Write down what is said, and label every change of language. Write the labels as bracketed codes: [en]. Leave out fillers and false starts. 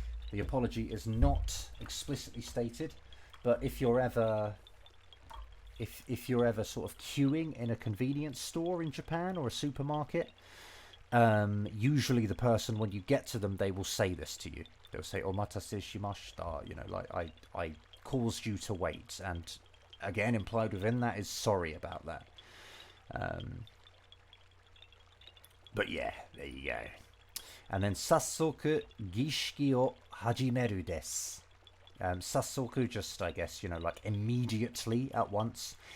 [en] The apology is not explicitly stated, but if you're ever sort of queuing in a convenience store in Japan or a supermarket, usually the person, when you get to them, they will say this to you. They'll say, omatase shimashita, you know, like, I caused you to wait. And again, implied within that is sorry about that. But yeah, there you go. And then, [ja] 早速儀式を始めるです. [en] 早速, just, I guess, you know, like immediately, at once.